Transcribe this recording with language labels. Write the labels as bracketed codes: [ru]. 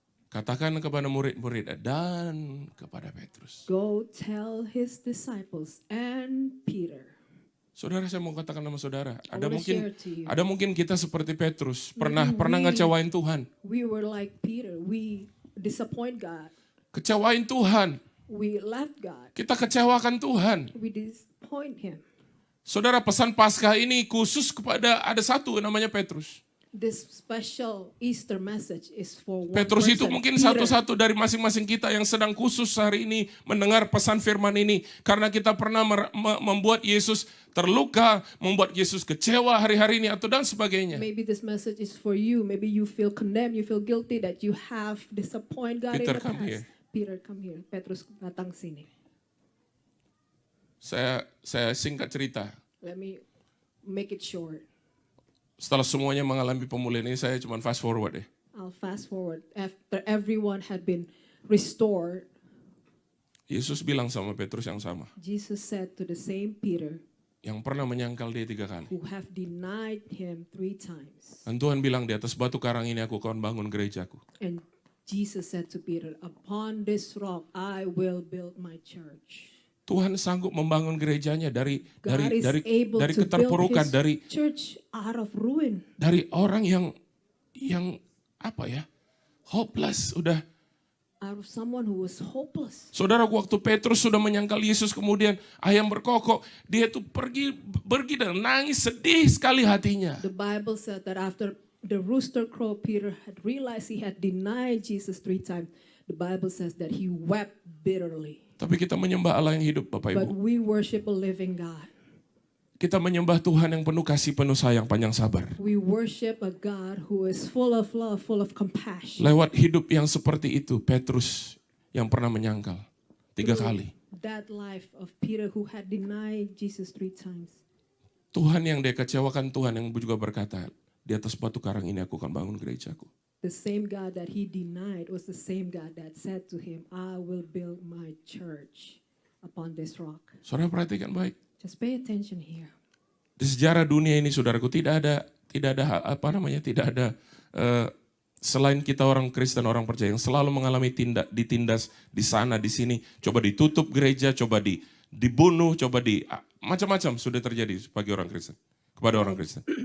[id] Katakan kepada murid-murid dan kepada Petrus. [en] Go tell his disciples and Peter. [id] Saudara, saya mau katakan sama saudara, [en] I wanna share to you. [id] ada mungkin kita seperti Petrus, pernah [en] we- [id] ngecewain Tuhan. [en] We were like Peter. We disappoint God. [id] Kecewain Tuhan. [en] We left God. [id] Kita kecewakan Tuhan. [en] We disappoint him. [id] Saudara, pesan Paskah ini khusus kepada ada satu namanya Petrus. [en] This special Easter message is for one [id] Petrus itu [en] person, [id] mungkin [en] Peter. [id] satu-satu dari masing-masing kita yang sedang khusus hari ini mendengar pesan firman ini. Karena kita pernah membuat Yesus terluka, membuat Yesus kecewa hari-hari ini atau dan sebagainya. [en] Maybe this message is for you. Maybe you feel condemned. You feel guilty that you have disappointed God Peter, come past. here. Peter, come here. [id] Petrus, datang sini. Saya singkat cerita. [en] Let me make it short. [id] Setelah semuanya mengalami pemulihan ini, saya cuma [en] fast forward [id] ya. [en] I'll fast forward. After everyone had been restored, [id] Yesus bilang sama Petrus yang sama. [en] Jesus said to the same Peter, [id] Yang pernah menyangkal dia 3 kali. [en] who have denied him 3 times. [id] Dan Tuhan bilang di atas batu karang ini aku akan bangun gerejaku. [en] And Jesus said to Peter, upon this rock I will build my church. [id] Tuhan sanggup membangun gerejanya dari [en] God is able to build [id] keterpurukan, dari [en] church out of ruin. [id] orang yang apa ya? Hopeless, udah. [en] Out of someone who was hopeless. [id] Saudara, waktu Petrus sudah menyangkal Yesus, kemudian ayam berkokok, dia tuh pergi dan nangis, sedih sekali hatinya. [en] The Bible said that after the rooster crowed, Peter had realized he had denied Jesus 3 times. The Bible says that he wept bitterly. [id] Tapi kita menyembah Allah yang hidup, Bapak [en] but [id] Ibu. [en] we worship a living God. [id] Kita menyembah Tuhan yang penuh kasih, penuh sayang, panjang sabar. [en] We worship a God who is full of love, full of compassion. [id] Lewat hidup yang seperti itu, Petrus yang pernah menyangkal 3 kali. [en] That life of Peter who had denied Jesus 3 times. [id] Tuhan yang dia kecewakan, Tuhan yang juga berkata, di atas batu karang ini aku akan bangun gerejaku. [en] The same God that he denied was the same God that said to him, I will build my church upon this rock. [id] Saudara perhatikan baik. [en] Just pay attention here. [id] Di sejarah dunia ini, saudaraku, tidak ada selain kita orang Kristen, orang percaya yang selalu mengalami ditindas di sana, di sini, coba ditutup gereja, coba dibunuh, macam-macam sudah terjadi bagi orang Kristen, kepada orang Kristen.